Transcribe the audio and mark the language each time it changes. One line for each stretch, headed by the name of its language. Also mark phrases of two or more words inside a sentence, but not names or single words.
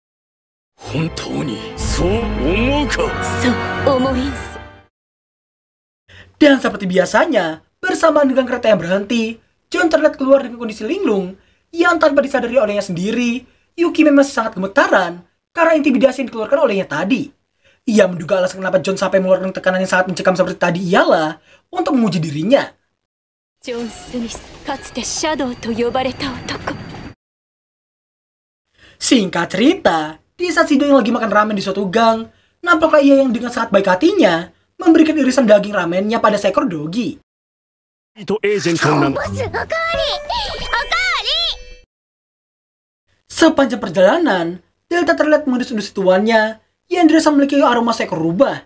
Indonesian: Dan seperti biasanya, bersamaan dengan kereta yang berhenti, John terlihat keluar dengan kondisi linglung yang tanpa disadari olehnya sendiri, Yuki memang sangat gemetaran karena intimidasi yang dikeluarkan olehnya tadi. Ia menduga alasan kenapa John sampai mengeluarkan tekanan yang sangat mencekam seperti tadi ialah untuk menguji dirinya.
Japanese: John Smith, かつてシャドウと呼ばれた男。
Indonesian: Singkat cerita, di saat Shido yang lagi makan ramen di suatu gang, nampaklah ia yang dengan sangat baik hatinya memberikan irisan daging ramennya pada seekor dogi. Sepanjang perjalanan, Delta terlihat mengundus-undus tuannya yang dirasa memiliki aroma seekor rubah.